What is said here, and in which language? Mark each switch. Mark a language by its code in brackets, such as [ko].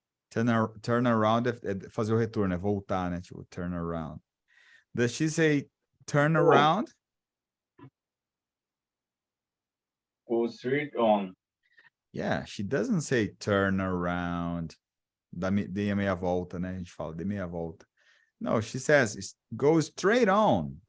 [pt] Turn around é fazer o retorno, é voltar, né? Tipo, turn around. [en] Does she say turn around? Go straight on. Yeah, she doesn't say turn around. [pt] Dê meia volta, né? A gente fala, dê meia volta. [en] No, she says go straight on.